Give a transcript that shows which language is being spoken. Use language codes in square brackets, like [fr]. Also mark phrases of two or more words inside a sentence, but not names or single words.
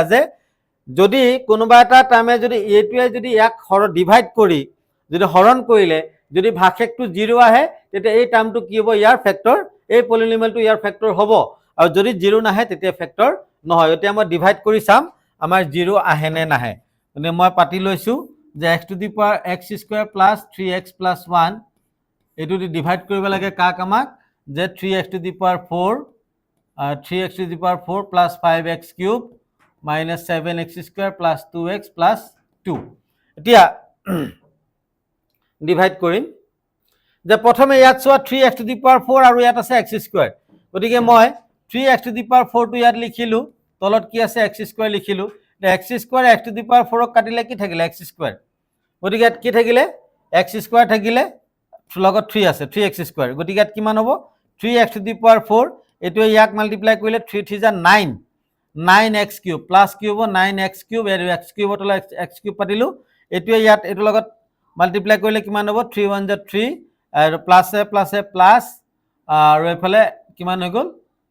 [as] যে যদি কোনোবা এটা টাৰ্মে যদি এটোৱে যদি ইয়াক ডিভাইড কৰি যদি হৰণ কৰিলে যদি ভাগশেষটো 0 আহে তেতিয়া এই টাৰ্মটো কি হ'ব ইয়াৰ ফেক্টৰ এই পলিনোমিয়ালটো ইয়াৰ ফেক্টৰ হ'ব আৰু যদি 0 নাহে তেতিয়া ফেক্টৰ নহয় এতিয়া মই ডিভাইড কৰি চাম আমাৰ 0 আহে নে নাহে মানে মই পাতি লৈছো যে [en] x to the power x square plus 3x plus 1 [as] এটো দি ডিভাইড কৰিব লাগে কাক আমাক যে [en] 3x to the power 4 3x to the power 4 plus 5x cube minus 7x square plus 2x plus 2 [as] এতিয়া ডিভাইড কৰিম যে প্ৰথমে ইয়াত চোৱা [en] 3x to the power 4 [as] আৰু ইয়াত আছে [en] x square [as] গতিকে মই [en] 3x to the power 4 [as] টো ইয়াত লিখিলো তলত কি আছে [en] x square [as] লিখিলো [en] x square x to the power 4 [as] ক কাটিলে কি থাকিলে [en] x square [as] গতিকে কি থাকিলে [en] x square [as] থাকিলে লগত 3 আছে [en] 3x square [as] গতিকে কিমান হ'ব [en] 3x to the power 4 [as] এইটো ইয়াক মাল্টিপ্লাই কৰিলে 3 3 যা 9 [en] 9x cube plus [as] কি হ'ব [en] 9x cube [as] আৰু x কিউবত [en] x cube [as] পাতিলো এইটো ইয়াত এইটো লগত মাল্টিপ্লাই কৰিলে কিমান হ'ব 3 1 যা 3 আৰু [en] plus plus [as] আৰু এফালে কিমান হৈ গ'ল